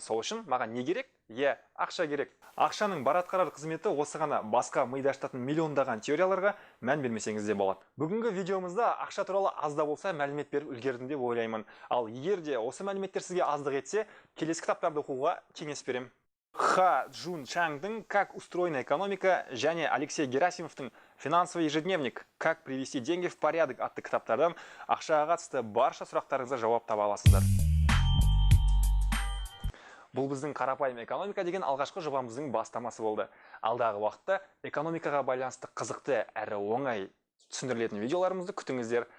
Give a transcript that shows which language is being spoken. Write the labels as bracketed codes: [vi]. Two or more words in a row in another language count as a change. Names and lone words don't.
[kk] Сол үшін маған не керек? Ақша керек. Ақшаның бар атқарар қызметі осы ғана. Басқа миды ашытатын миллиондаған теорияларға мән бермесеңіз де болады. Бүгінгі видеомызда ақша туралы аз да болса мәлімет беріп үлгердім деп ойлаймын. Ал егер де осы мәліметтер сізге аздық етсе, келесі кітаптарды оқуға кеңес беремін. Ха Джун Чаңдың «Как устроена экономика» және Алексей Герасимовтың «Финансовый ежедневник. Как привести деньги в порядок» атты кітаптардан ақшаға қатысты барша сұрақтарыңызға жауап таба аласыздар. Бұл біздің қарапайым экономика деген алғашқы жобамыздың бастамасы болды. Алдағы уақытта экономикаға байланысты қызықты әрі оңай түсіндірілетін видеоларымызды күтіңіздер.